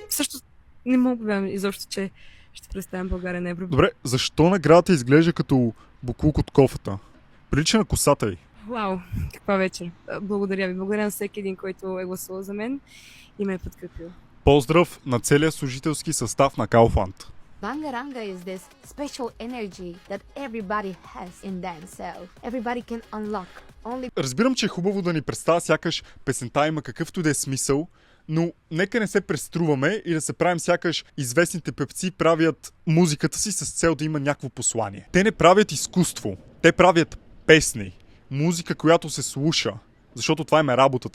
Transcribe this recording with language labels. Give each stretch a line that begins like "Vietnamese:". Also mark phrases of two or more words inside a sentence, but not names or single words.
Bulgarian: Също не мога да повярвам изобщо, че ще представям България на Евровизия. Добре, защо наградата изглежда като буклук от кофата? Прилича на косата й. Вау, каква вечер. Благодаря ви. Благодаря на всеки един, който е гласувал за мен и ме е подкрепил. Поздрав на целия служителски състав на Kaufland.
English: Bangaranga is this special energy that everybody has in themselves. Everybody can unlock.
Bulgarian: Разбирам, че е хубаво да ни представя сякаш песента има какъвто да е смисъл, но нека не се преструваме и да се правим сякаш известните певци правят музиката си с цел да има някакво послание. Те не правят изкуство, те правят песни, музика, която се слуша, защото това им е работата.